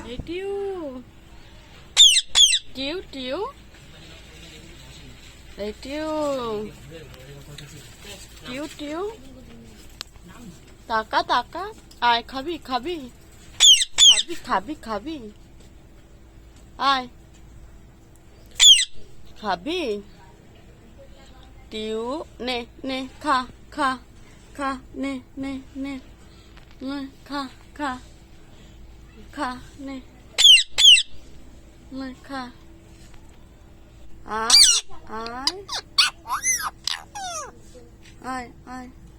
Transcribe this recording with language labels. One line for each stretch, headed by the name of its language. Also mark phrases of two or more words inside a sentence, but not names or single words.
Bangla: টিউ টিউ টিউ, এই টিউ টিউ টিউ, তাকা তাকা, আয় খাবি খাবি খাবি খাবি খাবি, আয় খাবি। টিউ নে নে, খা খা খা, নে নে নে, নে খা খা খা, নে নে খা, আয় আয় আয় আয়।